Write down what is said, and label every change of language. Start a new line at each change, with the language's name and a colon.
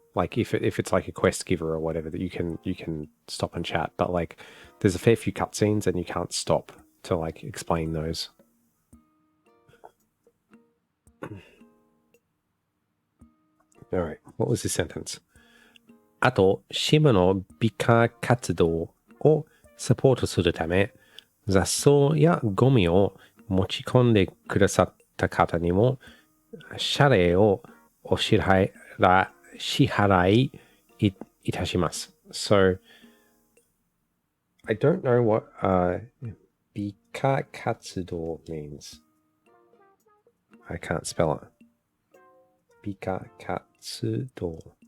English: Like, if it's like a quest giver or whatever, that you can stop and chat. But like, there's a fair few cutscenes and you can't stop to like explain those. All right, what was this sentence?
Japanese: あと、支部の美化活動をサポートするため、雑草やゴミを持ち込んでくださった方にも、謝礼をお支払いいたします。
English: So, I don't know what 美化活動 means. I can't spell it. 美化活動.